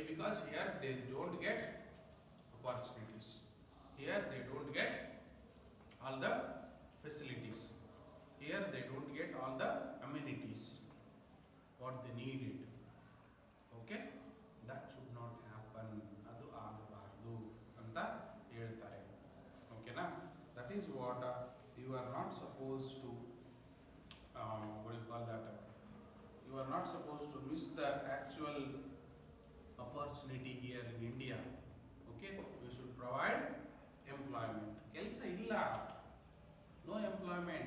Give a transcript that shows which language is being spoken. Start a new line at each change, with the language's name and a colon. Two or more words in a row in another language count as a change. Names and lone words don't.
English: Because here they don't get opportunities. Here they don't get all the facilities. Here they don't get all the amenities what they needed. Okay? That should not happen.
Kannada: ಅದು ಆಗಬಾರದು ಅಂತ ಹೇಳ್ತಾರೆ.
English: Okay na? That is what you are not supposed to what do you call that? You are not supposed to miss the actual opportunity here in India. Okay, we should provide employment.
Kannada: ಕೆಲಸ ಇಲ್ಲ,
English: no employment.